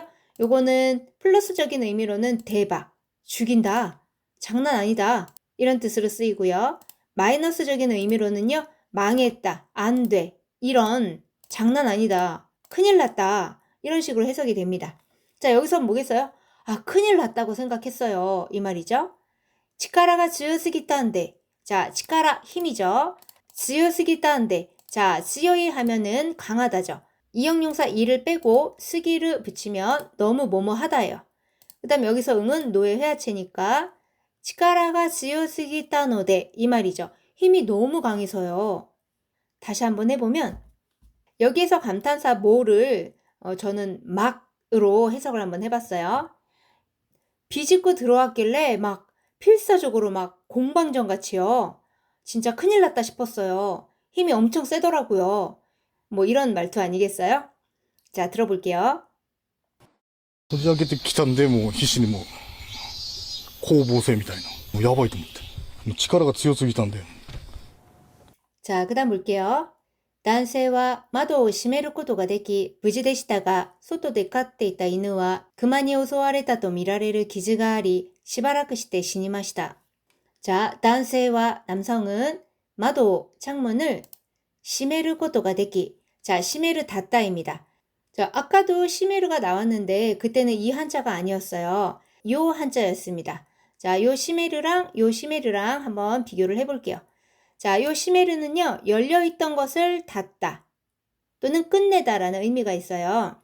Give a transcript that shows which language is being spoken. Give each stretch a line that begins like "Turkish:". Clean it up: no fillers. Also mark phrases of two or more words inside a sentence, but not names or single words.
Korean: 요거는 플러스적인 의미로는 대박, 죽인다, 장난 아니다, 이런 뜻으로 쓰이고요. 마이너스적인 의미로는요, 망했다, 안 돼, 이런 장난 아니다, 큰일 났다, 이런 식으로 해석이 됩니다. 자, 여기서 뭐겠어요? 아, 큰일 났다고 생각했어요. 이 말이죠.
Japanese: 力が強すぎたんで.
Korean: 자, 치카라 힘이죠.
Japanese: 強すぎたんで.
Korean: 자, 強い 하면은 강하다죠. 이형용사 이를 빼고 스기를 붙이면 너무 뭐뭐 하다예요. 그 다음 여기서 응은 노의 회화체니까
Japanese: 力が強すぎたので
Korean: 이 말이죠. 힘이 너무 강해서요. 다시 한번 해보면 여기에서 감탄사 뭐를 저는 막으로 해석을 한번 해봤어요. 비집고 들어왔길래 막 필사적으로 막 공방전 같이요. 진짜 큰일 났다 싶었어요. 힘이 엄청 세더라고요. 뭐 이런 말투 아니겠어요? 자, 들어볼게요.
Japanese: こじ開けてきたんで、もう必死にもう、攻防戦みたいな。もうやばいと思って。もう力が強すぎたんで。
Korean: 자, 그 다음 볼게요.
Japanese: 男性は窓を閉めることができ、無事でしたが、外で飼っていた犬は熊に襲われたとみられる傷があり、しばらくして死にました.
Korean: 자, 男性は 남성은窓, 창문을
Japanese: 閉めることができ.
Korean: 자, 閉める 닫다입니다. 자, 아까도 閉める가 나왔는데 그때는 이 한자가 아니었어요. 요 한자였습니다. 자, 요 閉める랑 요 閉める랑 한번 비교를 해볼게요. 자, 요 閉める는요, 열려있던 것을 닫다 또는 끝내다라는 의미가 있어요.